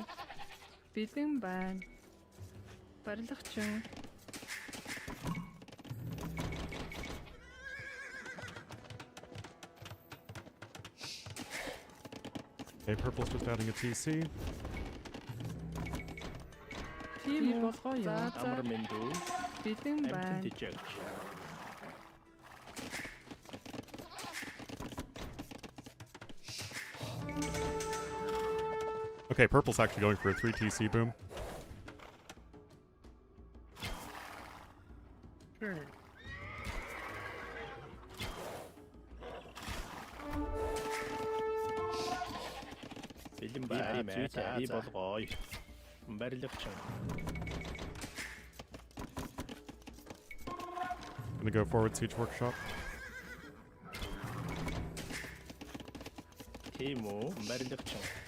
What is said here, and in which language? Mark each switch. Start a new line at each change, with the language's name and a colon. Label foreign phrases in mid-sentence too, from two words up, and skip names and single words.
Mongolian: Бэлэн байна. Барилгачин.
English: Okay, purple's just adding a TC.
Mongolian: Тийм үү. Амар минь дүү. Бэлэн байна.
English: Okay, purple's actually going for a 3 TC boom. Sure.
Mongolian: Бэлэн байна. Би болгоё. Барилгачин.
English: Gonna go forward siege workshop.
Mongolian: Тийм үү. Барилгачин.